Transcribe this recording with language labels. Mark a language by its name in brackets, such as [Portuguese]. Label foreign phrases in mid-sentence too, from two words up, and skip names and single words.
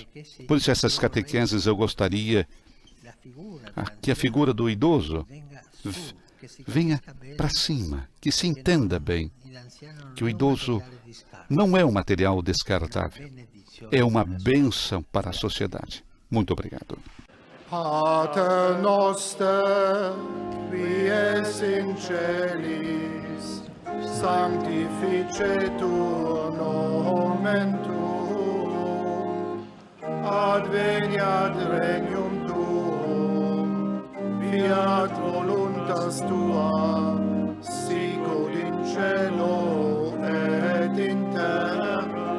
[Portuguese] Por isso, essas catequeses eu gostaria que a figura do idoso venha para cima, que se entenda bem que o idoso não é um material descartável, é uma bênção para a sociedade. Muito obrigado. [Latin] Pater noster, qui es in celis, sanctificetur nomen tuum, adveniat regnum tuum, fiat voluntas tua, sicut in cielo et in terra.